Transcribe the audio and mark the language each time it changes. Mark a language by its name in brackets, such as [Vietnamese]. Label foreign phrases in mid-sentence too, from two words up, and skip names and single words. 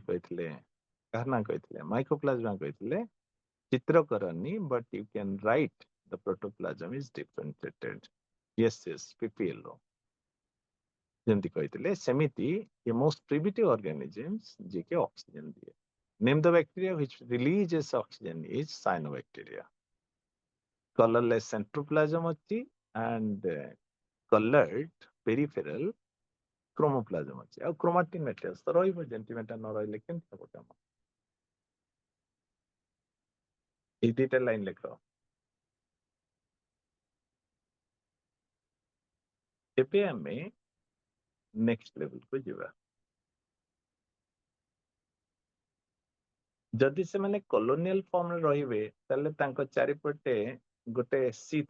[Odia] କହିଥିଲେ କାହାର ନାଁ କହିଥିଲେ ମାଇକୋପ୍ଲାଜମା କହିଥିଲେ ଚିତ୍ର କରନି [English] but you can write the protoplasm is differentiated yes PPL [Odia] ଯେମିତି କହିଥିଲେ ସେମିତି [English] a most primitive organisms [Odia] ଯିଏକି ଅକ୍ସିଜେନ ଦିଏ [English] name the bacteria which releases oxygen is cyanobacteria colorless centroplasm ଅଛି and colored peripheral କ୍ରୋମୋପ୍ଲାଜମ [Odia] ଅଛି ଆଉ [English] chromatin materials [Odia] ତ ରହିବ ଜେଣ୍ଟିମେଟା ନ ରହିଲେ କେମିତି ହବ କାମ ଏଇ ଦିଟା ଲାଇନ ଲେଖ ଏବେ ଆମେ [English] next levelକୁ [Odia] ଯିବା ଯଦି ସେମାନେ [English] colonial formରେ [Odia] ରହିବେ ତାହେଲେ ତାଙ୍କ ଚାରିପଟେ ଗୋଟେ ସିଥ୍